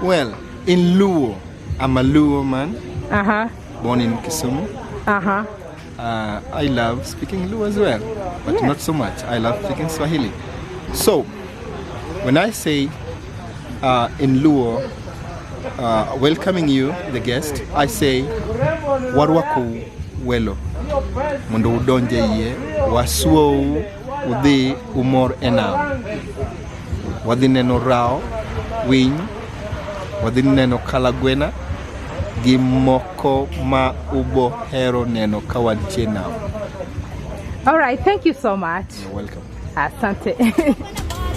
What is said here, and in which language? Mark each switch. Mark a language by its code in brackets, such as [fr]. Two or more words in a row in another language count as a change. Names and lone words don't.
[en] Well, in Luo, I'm a Luo man. Born in Kisumu. I love speaking Luo as well, but not so much. I love speaking Swahili. So, when I say in Luo, welcoming you, the guest, I say [luo] warwaku welo mundo udonje ye wasuo udhi umor enam wadhi neno rao winy wadhi neno kalagwena gi moko ma ubo hero neno kawantie nam. [en] All right, thank you so much. You're welcome. Asante.